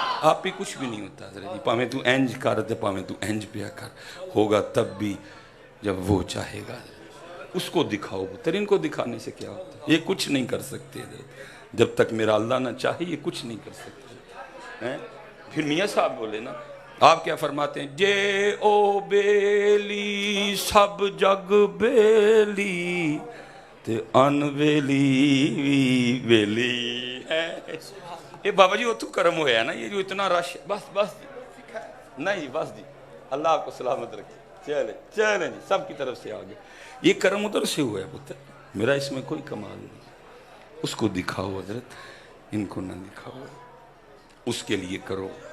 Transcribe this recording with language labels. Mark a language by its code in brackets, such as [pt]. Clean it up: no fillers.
[ur] آپ ہی کچھ بھی نہیں ہوتا حضرت جی. [pa] پاویں تو اینج کر تے پاویں تو اینج پیا کر، [ur] ہوگا تب بھی جب وہ چاہے گا. اس کو دکھاؤ پتر. ان کو دکھانے سے کیا ہوتا ہے؟ یہ کچھ نہیں کر سکتے حضرت. جب تک میرا اللہ نہ چاہے یہ کچھ نہیں کر سکتے. پھر میاں صاحب بولے نا، آپ کیا فرماتے ہیں؟ [pa] جے او بیلی سب جگ بیلی تے ان ویلی ویلی. [ur] یہ بابا جی وہ تو کرم ہوا ہے نا، یہ جو اتنا رش. بس نہیں، بس جی اللہ آپ کو سلامت رکھے. چلے جی سب کی طرف سے آگے. یہ کرم ادھر سے ہوا ہے پتر، میرا اس میں کوئی کمال نہیں. اس کو دکھاؤ حضرت، ان کو نہ دکھاؤ. اس کے لیے کرو.